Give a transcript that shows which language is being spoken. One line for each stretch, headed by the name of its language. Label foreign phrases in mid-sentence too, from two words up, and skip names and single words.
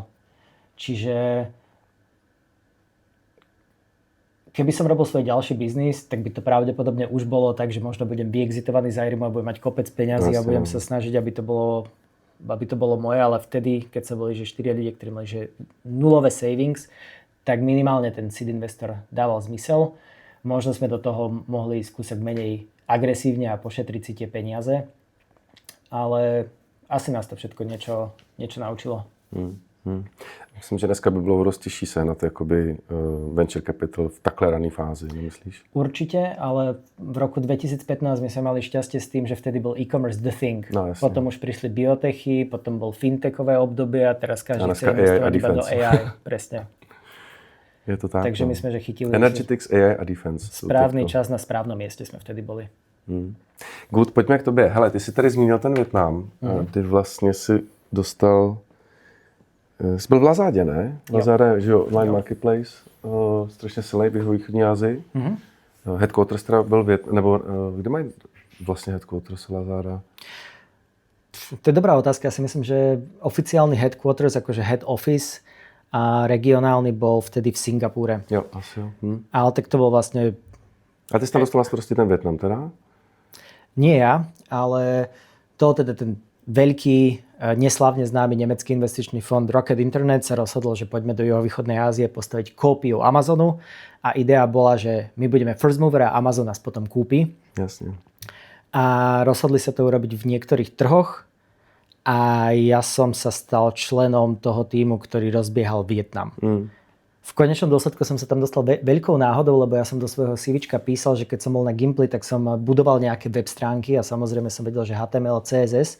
Slovak: Čiže keby som robil svoj ďalší biznis, tak by to pravdepodobne už bolo tak, že možno budem vyexitovaný z Airimu a budem mať kopec peňazí a budem sa snažiť, aby to bolo moje, ale vtedy, keď sa boli, že 4 ľudia, ktorí mali že nulové savings, tak minimálne ten seed investor dával zmysel. Možno sme do toho mohli skúsať menej agresívne a pošetriť si tie peniaze, ale asi nás to všetko niečo naučilo.
Czech: Myslím, že dneska by bylo dost těžší sehnat jakoby
English: venture capital
Czech: v takhle rané fázi, nemyslíš?
Slovak: Určite, ale v roku 2015 my sme mali šťastie s tým, že vtedy bol e-commerce
English: the thing.
Slovak: No, potom už prišli biotechy, potom bol fintechové obdobie a teraz každý chce investovať iba do AI. Presne. Je to tak. Takže my sme, že chytili Energetics, AI a defense. Správny čas na správnom mieste sme vtedy boli.
Czech: Good, pojďme k tobě. Hele, ty jsi tady zmínil ten Vietnam. Ty vlastně si dostal... Jsi byl v Lazádě, ne? Lazáda, že jo,
English: online marketplace,
Czech: strašně silný v východní Asii. Headquarters teda byl nebo kde mají vlastně headquarters Lazáda?
Slovak: To je dobrá otázka. Ja si myslím, že oficiálny headquarters, akože
English: head office
Slovak: a regionálny bol vtedy v Singapúre.
Czech: Jo, asi jo.
Slovak: Ale tak to bol vlastne...
Czech: A ty jsi tam dostal starosti ten Vietnam teda?
Slovak: Nie ja, ale to teda ten veľký, neslávne známy nemecký investičný fond Rocket Internet sa rozhodol, že poďme do juhovýchodnej Ázie postaviť kópiu Amazonu a idea bola, že my budeme
English: first mover
Slovak: a Amazon nás potom kúpi. Jasne. A rozhodli sa to urobiť v niektorých trhoch a ja som sa stal členom toho týmu, ktorý rozbiehal Vietnam. V konečnom dôsledku som sa tam dostal veľkou náhodou, lebo ja som do svojho CVčka písal, že keď som bol na Gimply, tak som budoval nejaké web stránky a samozrejme som vedel, že HTML, CSS.